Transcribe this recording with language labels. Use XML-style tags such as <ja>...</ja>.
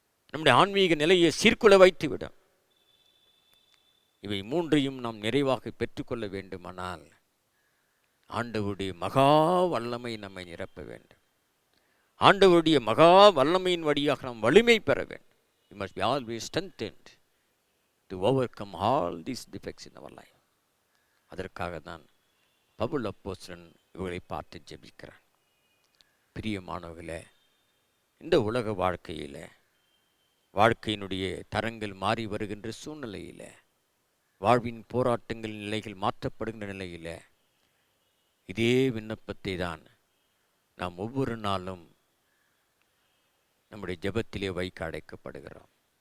<ta>நம்முடைய ஆன்மீக நிலையை சீர்குலை வைத்துவிடும். இவை மூன்றையும் நாம் நிறைவாக பெற்றுக்கொள்ள வேண்டுமானால் ஆண்டவருடைய மகா வல்லமை நம்மை நிரப்ப வேண்டும். ஆண்டவருடைய மகா வல்லமையின் வழியாக நாம் வலிமை பெற வேண்டும்.</ta> <en>We must be always strengthened to overcome all these defects in our life.</en> <ta>அதற்காக தான் பவுல் அப்போஸ்தலன் இவர்களை பார்த்து ஜெபிக்கிறான். பிரியமானவர்களே, இந்த உலக வாழ்க்கையில், வாழ்க்கையினுடைய தரங்கள் மாறி வருகின்ற சூழ்நிலையில், வாழ்வின் போராட்டங்கள் நிலைகள் மாற்றப்படுகின்ற நிலையில் இதே விண்ணப்பத்தை தான் நாம் ஒவ்வொரு நாளும் நம்முடைய ஜெபத்திலே வைக்க அழைக்கப்படுகிறோம்.</ta>